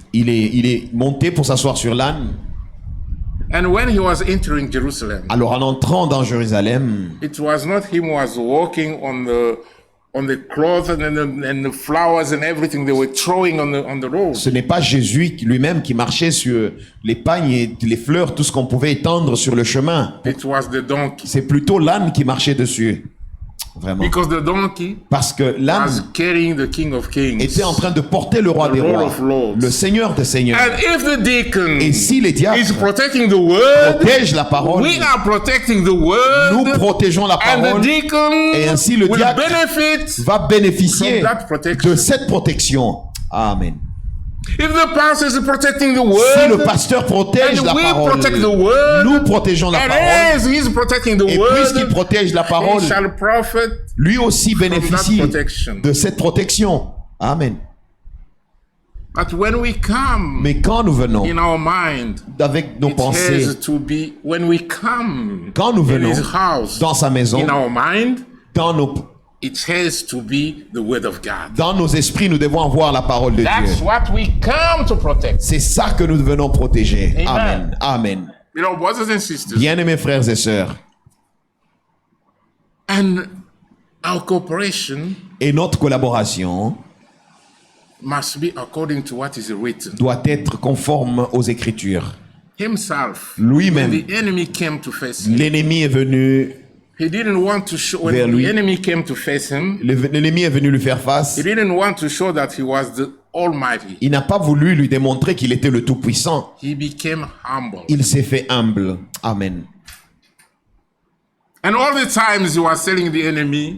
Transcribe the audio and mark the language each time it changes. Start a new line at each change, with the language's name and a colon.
French: Il est monté pour s'asseoir sur l'âne.
English: And when he was entering Jerusalem,
French: Alors en entrant dans Jérusalem,
English: it was not him who was walking on the cloth and the flowers and everything they were throwing on the road.
French: ce n'est pas Jésus lui-même qui marchait sur les pagnes et les fleurs, tout ce qu'on pouvait étendre sur le chemin.
English: It was the donkey.
French: C'est plutôt l'âne qui marchait dessus. Vraiment.
English: Because the donkey
French: Parce que
English: was
French: l'âne
English: carrying the King of Kings.
French: était en train de porter le roi
English: The
French: des
English: Lord
French: rois,
English: of Lords.
French: le Seigneur des seigneurs.
English: And if the deacon
French: Et si les
English: is
French: diacres
English: protecting the word,
French: protègent la parole,
English: we are protecting the word.
French: nous protégeons la
English: And the
French: parole
English: deacon
French: et ainsi le
English: will
French: diacre
English: benefit.
French: va bénéficier
English: from that protection.
French: de cette protection. Amen.
English: If the pastor is protecting the
French: Si le
English: word,
French: pasteur protège
English: and
French: la
English: we
French: parole,
English: protect the word,
French: nous protégeons la
English: and
French: parole.
English: as he's protecting the
French: Et puisqu'il
English: word,
French: protège la parole,
English: he shall profit.
French: lui aussi
English: that
French: bénéficie
English: protection.
French: de cette protection. Amen.
English: But when we come
French: Mais quand nous venons
English: in our mind,
French: avec nos
English: it
French: pensées,
English: has to be when we come
French: quand nous
English: in
French: venons
English: his house,
French: dans sa maison,
English: in our mind,
French: dans
English: it has to be the word of God.
French: nos esprits, nous devons avoir la parole de
English: That's
French: Dieu.
English: what we come to protect.
French: C'est ça que nous venons protéger. Amen. Amen. Amen.
English: Beloved brothers and sisters,
French: Bien-aimés frères et sœurs,
English: and our cooperation
French: et notre collaboration
English: must be according to what is written.
French: doit être conforme aux Écritures.
English: Himself,
French: Lui-même.
English: when the enemy came to face him,
French: L'ennemi est venu,
English: he didn't want to show, when
French: Vers lui.
English: the enemy came to face him,
French: l'ennemi est venu lui faire face.
English: he didn't want to show that he was the Almighty.
French: Il n'a pas voulu lui démontrer qu'il était le Tout-Puissant.
English: He became humble.
French: Il s'est fait humble. Amen.
English: And all the times he was telling the enemy,